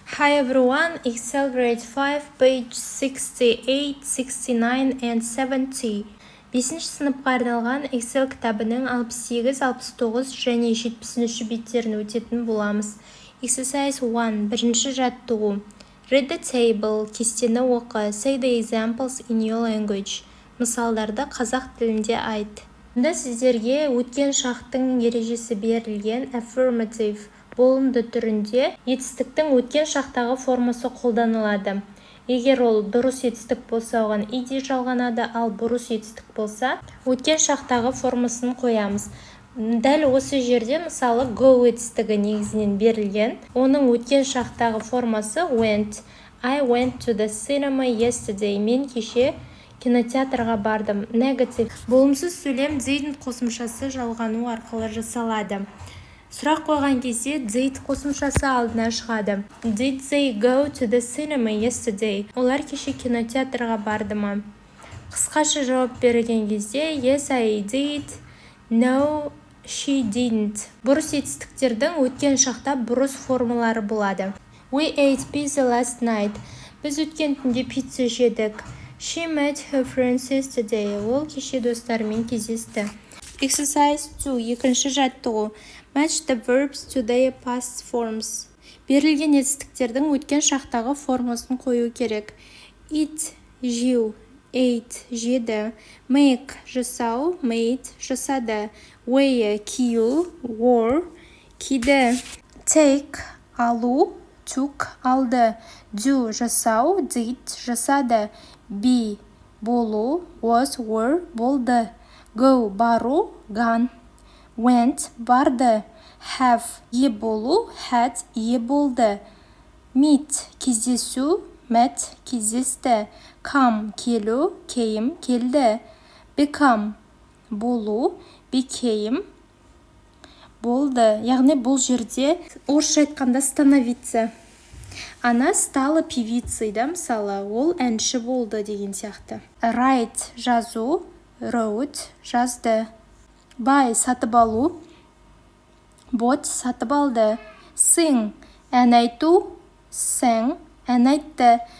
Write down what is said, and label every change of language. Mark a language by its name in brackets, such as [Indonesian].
[English] Hi everyone, Excel grade 5, page 68, 69 and 70. [Kazakh] 5-ші сыныпқа арналған Excel кітабының 68, 69 және 70 беттерін өтетін боламыз. [English] Exercise 1, [Kazakh] бірінші жаттығу. [English] Read the table, [Kazakh] кестені оқы, [English] say the examples in your language. [Kazakh] Мысалдарды қазақ тілінде айт. Мұнда сіздерге өткен шақтың ережесі берілген affirmative болымды түрінде етістіктің өткен шақтағы формасы қолданылады. Егер ол дұрыс етістік болса, оған ed жалғанады, ал бұрыс етістік болса, өткен шақтағы формасын қоямыз. Дәл осы жерде мысалы go етістігі негізінен берілген. Оның өткен шақтағы формасы went. [English] I went to the cinema yesterday. [Kazakh] Мен кеше кинотеатрға бардым. Negative. Болымсыз сөйлем didn't қосымшасы жалғану арқылы жасалады. Сұрақ қойған кезде did қосымшасы алдына шығады. [English] Did they go to the cinema yesterday? [Kazakh] Олар кеше кинотеатрға барды ма? Қысқаша жауап берген кезде [English] yes, I did. No, she didn't. [Kazakh] Бұрыс етістіктердің өткен шақта бұрыс формалары болады. [English] We ate pizza last night. [Kazakh] Біз өткен түнде пицца жедік. [English] She met her friends yesterday. [Kazakh] Ол кеше достарымен кездесті. [English] Exercise 2, [Kazakh] екінші жаттығу. [English] Match the verbs to their past forms. [Kazakh] Берілген етістіктердің өткен шақтағы формасын қою керек. [English] Eat, жеу, ate, жеді. Make, жасау, made, жасады. Wear, кию, wore, киді. Take, алу, took, алды. Do, жасау, did, жасады. Be, болу, was, were, болды. Go, бару, gone. Went, барды. [Kazakh] Have, ие болу, had, ие болды. [English] Meet, кездесу, met, кездесті. Come, келу, came, келді. Become, болу, became, болды. [Kazakh] Яғни бұл жерде орысша айтқанда становиться. [Russian] Она стала певицей, [Kazakh] да, мысалы, ол әнші болды деген сияқты. [English] Write, жазу, wrote, жазды. [Kazakh] Buy, сатып алу, bought, сатып алды. Sing, ән айту, sang, ән айтты.